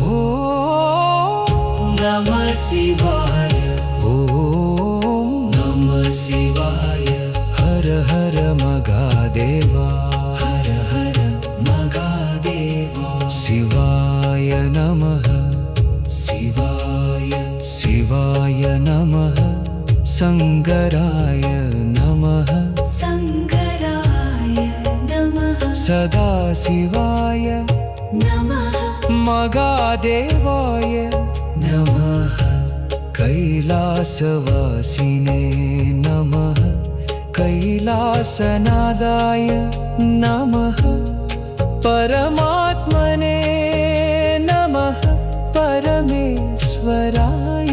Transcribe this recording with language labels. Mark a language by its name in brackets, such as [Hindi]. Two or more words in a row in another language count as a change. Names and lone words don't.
[Sanskrit] ॐ नमः शिवाय ॐ नमः शिवाय हर हर महादेव हर हर महादेव शिवाय नमः शिवाय शिव शिवाय नमः शङ्कराय नमः शङ्कराय नमः सदाशिवाय नमः महादेवाय नमः कैलासवासिने नमः कैलासनादाय नमः परमात्मने नमः परमेश्वराय